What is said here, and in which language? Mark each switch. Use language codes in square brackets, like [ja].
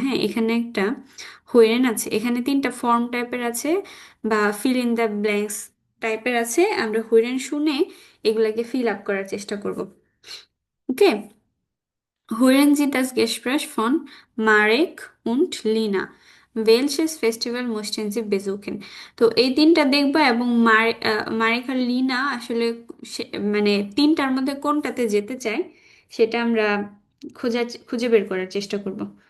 [bn] হ্যাঁ, এখানে একটা হইরেন আছে, এখানে তিনটা ফর্ম টাইপের আছে বা [en] fill in the blanks [bn] টাইপের আছে। আমরা হইরেন শুনে এগুলাকে ফিল আপ করার চেষ্টা করব। ওকে। [de] Hören Sie das Gespräch von Marek und Lina. Welches Festival möchten Sie besuchen? [bn] তো এই তিনটা দেখবা এবং মারেক আর লিনা আসলে মানে তিনটার মধ্যে কোনটাতে যেতে চায় সেটা আমরা খুঁজে বের করার চেষ্টা করব।